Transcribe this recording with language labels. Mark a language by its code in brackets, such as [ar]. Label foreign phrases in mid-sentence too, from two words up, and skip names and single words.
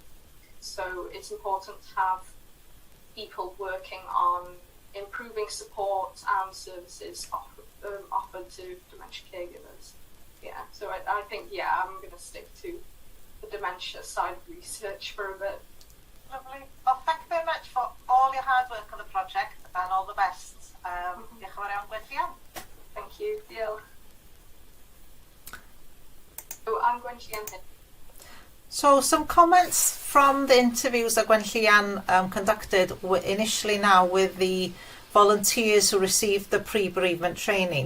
[en] So it's important to have people working on improving support and services offered to dementia caregivers. Yeah, so I think, I'm going to stick to the dementia side of research for a bit. Lovely. Well, thank you very much for all your hard work on the project, and all the best. [cy] Diolch yn fawr iawn, Gwenllian. [en] Thank you. Diolch. So I'm Gwenllian. So some comments from the interviews that Gwenllian conducted initially now with the volunteers who received the pre-bereavement training.